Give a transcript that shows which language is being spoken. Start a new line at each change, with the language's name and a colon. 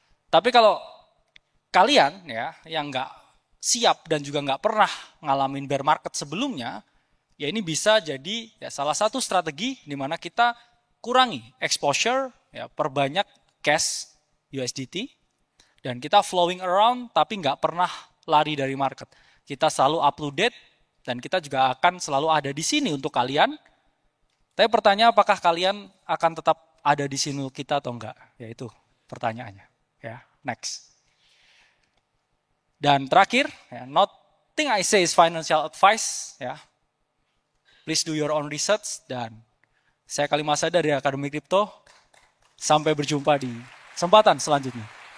Indonesian: Tapi kalau kalian ya yang nggak siap dan juga nggak pernah ngalamin bear market sebelumnya, ya ini bisa jadi ya salah satu strategi di mana kita kurangi exposure, ya perbanyak cash USDT, dan kita flowing around tapi nggak pernah lari dari market. Kita selalu up to date dan kita juga akan selalu ada di sini untuk kalian. Tapi pertanyaan apakah kalian akan tetap ada di sini untuk kita atau enggak? Ya itu pertanyaannya. Ya, next. Dan terakhir, ya,
English: nothing I say is financial advice. Ya, please do your own research.
Indonesian: Dan saya Kalimasada dari Akademi Kripto. Sampai berjumpa di kesempatan selanjutnya.